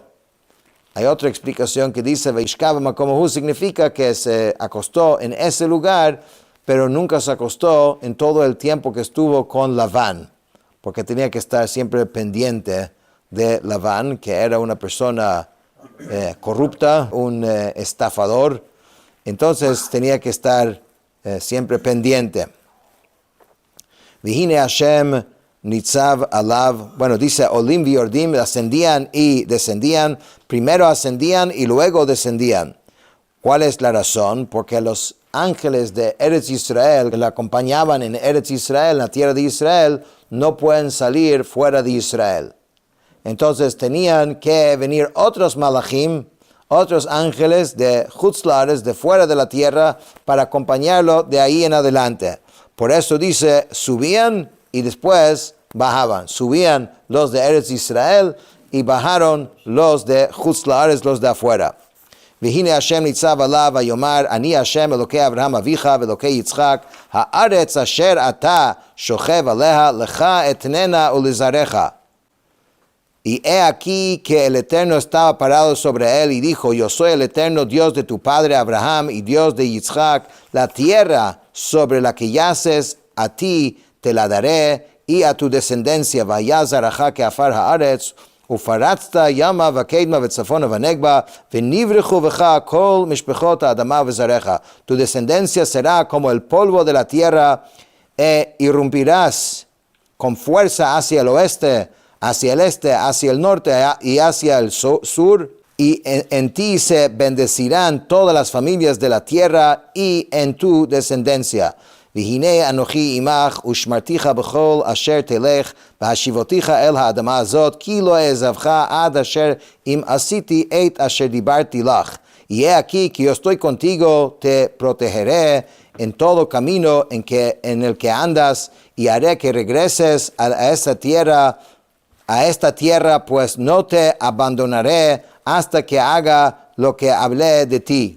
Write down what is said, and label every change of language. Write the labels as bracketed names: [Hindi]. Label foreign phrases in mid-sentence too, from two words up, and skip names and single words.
[Spanish] Hay otra explicación que dice, [Hebrew] וישכב מקומהו, [Spanish] significa que se acostó en ese lugar, pero nunca se acostó en todo el tiempo que estuvo con Labán, porque tenía que estar siempre pendiente de Labán, que era una persona corrupta, un estafador, entonces tenía que estar siempre pendiente. [Hebrew] והנה השם נצב עליו, [Spanish] bueno, dice [Hebrew] עולים ויורדים, [Spanish] ascendían y descendían, primero ascendían y luego descendían. ¿Cuál es la razón? Porque los ángeles de Eretz Israel que la acompañaban en Eretz Israel, la tierra de Israel, no pueden salir fuera de Israel. Entonces tenían que venir otros malachim, otros ángeles de Chutzlares, de fuera de la tierra, para acompañarlo de ahí en adelante. Por eso dice, subían y después bajaban. Subían los de Eretz Israel y bajaron los de Chutzlares, los de afuera. [Hebrew] והנה השם נצב עליו ויאמר אני השם אלוקי אברהם אביך ואלוקי יצחק הארץ אשר אתה שכב עליה לך אתננה ולזרעך. [Spanish] Y he aquí que el Eterno estaba parado sobre él y dijo, yo soy el Eterno Dios de tu padre Abraham y Dios de Yitzchak, la tierra sobre la que yaces, a ti te la daré y a tu descendencia. [Hebrew] ויזרעך כעפר הארץ, ופרצת ימה וקדמה וצפונה ונגבה, ונברחו בך כל משפחות האדמה וזרעך. [Spanish] Tu descendencia será como el polvo de la tierra, e irrumpirás con fuerza hacia el oeste, hacia el este, hacia el norte y hacia el sur, y en ti se bendecirán todas las familias de la tierra y en tu descendencia. [Hebrew] והנה אנוכי עמך ושמרתיך בכל אשר תלך והשיבותיך אל האדמה הזאת כי לא אעזבך עד אשר אם עשיתי את אשר דיברתי לך. [Spanish] Y he aquí que yo estoy contigo, te protegeré en todo camino en el que andas y haré que regreses a esta tierra, pues no te abandonaré hasta que haga lo que hablé de ti.